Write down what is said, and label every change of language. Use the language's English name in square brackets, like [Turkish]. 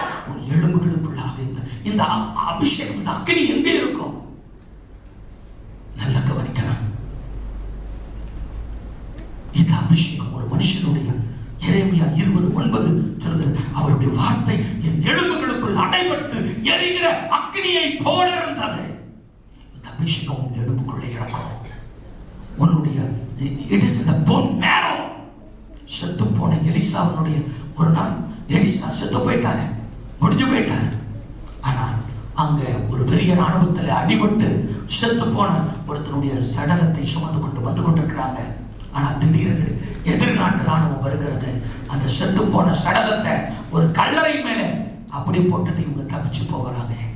[Tamil] உன் எலும்புகளுக்குள்ளாக இந்த அபிஷேகம், இந்த அக்கினி எங்கே இருக்கும்? நல்லா கவனிக்கணும். இந்த அபிஷேகம் ஒரு மனுஷனுடைய, எரேமியா 20:9 சொல்கிறது, அவருடைய வார்த்தை என் எலும்புகளுக்குள் அடைபட்டு எரிகிற அக்கினியை போல இருந்தது. இந்த அபிஷேகம் உன் எலும்புக்குள்ளே இருக்கும். உன்னுடைய [English] it is in the bone marrow. [Tamil] செத்து போன எலிசாவினுடைய ஒரு நாள் எலிசா செத்து போயிட்டாரு, முடிஞ்சு போயிட்டாரு. ஆனால் அங்க ஒரு பெரிய ராணுவத்தில் அடிபட்டு செத்து போன ஒருத்தனுடைய சடலத்தை சுமந்து கொண்டு வந்து கொண்டிருக்கிறாங்க. ஆனால் திடீரென்று எதிர்நாட்டு ராணுவம் வருகிறது. அந்த செத்து போன சடலத்தை ஒரு கல்லறை மேல அப்படி போட்டுட்டு இவங்க தப்பிச்சு போகிறாங்க.